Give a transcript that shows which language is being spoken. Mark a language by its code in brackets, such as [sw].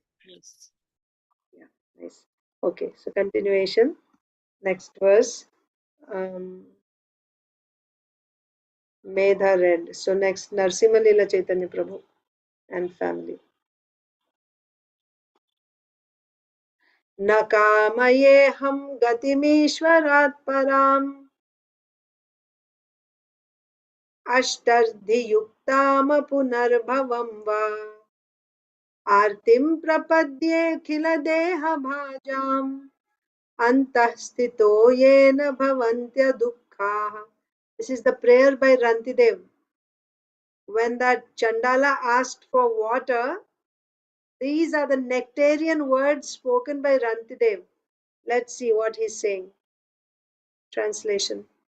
[en] Yes. Yeah, nice. Okay, so continuation. Next verse. Medha read. So next, Narsimha Leela Chaitanya Prabhu and family. [sa] न कामयेऽहं गतिमीश्वरात् पराम् अष्टर्धियुक्ताम पुनर्भवं वा आर्तिं प्रपद्येऽखिलदेहभाजाम् अन्तः स्थितो येन भवन्त्यदुःखाः. [en] This is the prayer by Rantidev. When that Chandala asked for water, these are the nectarian words spoken by Rantidev. Let's see what he's saying. Translation.